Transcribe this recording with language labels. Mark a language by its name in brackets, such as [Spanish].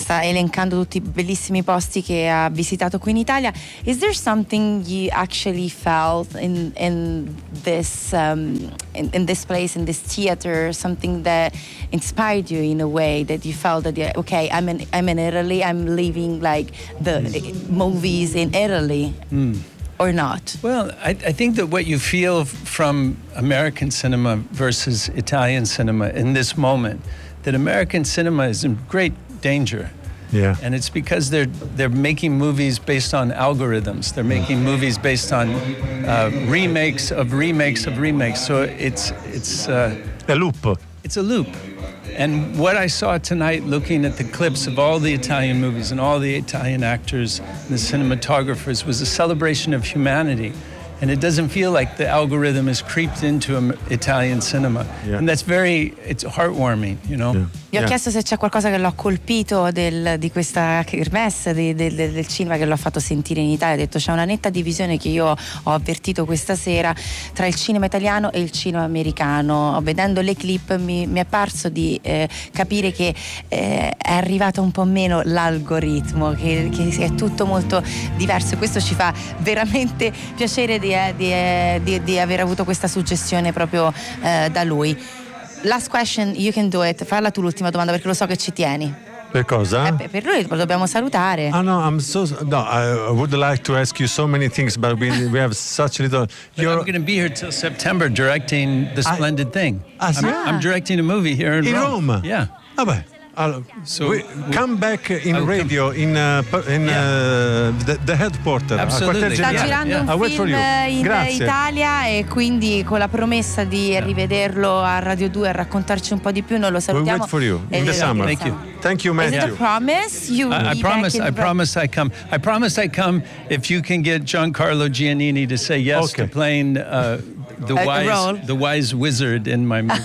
[Italian] Sta elencando tutti i bellissimi posti che ha visitato qui in Italia. [English] Is there something you actually felt in this place, in this theater, something that inspired you in a way that you felt that okay, I'm in Italy, I'm living like the movies in Italy, or not? Well, I think that what you feel from American cinema versus Italian cinema in this moment, that American cinema is in great danger. Yeah. And it's because they're making movies based on algorithms. They're making movies based on remakes of remakes of remakes. So it's a loop. It's a loop. And what I saw tonight looking at the clips of all the Italian movies and all the Italian actors and the cinematographers was a celebration of humanity. And it doesn't feel like the algorithm has creeped into Italian cinema. Yeah. And that's very, it's heartwarming, you know? Yeah. [Italian] Gli ho chiesto se c'è qualcosa che l'ha colpito di questa kermesse del cinema che l'ho fatto sentire in Italia. Ho detto c'è una netta divisione che io ho avvertito questa sera tra il cinema italiano e il cinema americano. Vedendo le clip mi è parso di capire che è arrivato un po' meno l'algoritmo, che è tutto molto diverso. Questo ci fa veramente piacere di aver avuto questa suggestione proprio da lui. [English] Last question, you can do it. [Italian] Falla tu l'ultima domanda perché lo so che ci tieni. Per cosa? Per lui lo dobbiamo salutare. [English] Oh no, I'm so no, I would like to ask you so many things, but we have such little. You're going to be here till September directing The Splendid Thing. I'm directing a movie here in Rome. Yeah. [Italian] Vabbè. [English] So we come back in radio the headquarter. Absolutely. [Italian] Sta girando un film in Italia e quindi con la promessa di rivederlo a Radio 2 a raccontarci un po' di più, noi lo salutiamo. [English] We wait for you in the summer. Thank you. Thank you, Matthew. Is it a promise? I promise I come. I promise I come if you can get Giancarlo Giannini to say yes to playing the wise wizard in my movie.